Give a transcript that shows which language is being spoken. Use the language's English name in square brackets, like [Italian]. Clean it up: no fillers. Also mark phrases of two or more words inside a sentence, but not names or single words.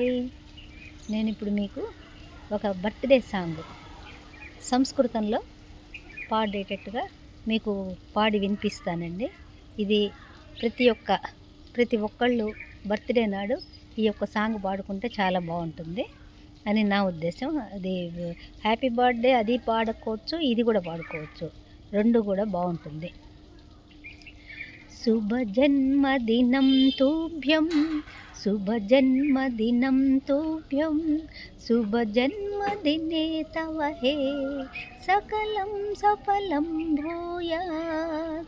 [Telugu] నేనిప్పుడు మీకు ఒక [English] birthday song [Telugu] సంస్కృతంలో పాడేటట్టుగా మీకు పాడి వినిపిస్తానండి. ఇది ప్రతి ఒక్క ప్రతి ఒక్కళ్ళు బర్త్‌డే నాడు ఈ యొక్క సాంగ్ పాడుకుంటే చాలా బావుంటుంది అని నా ఉద్దేశం. అది [English] happy birthday [Telugu] అది పాడుకోవచ్చు, ఇది కూడా పాడుకోవచ్చు. 2 కూడా బావుంటుంది. [Sanskrit] शुभजन्मदिनं तुभ्यं शुभजन्मदिनं तुभ्यं शुभजन्मदिने तव हे सकलं सफलं भूयात्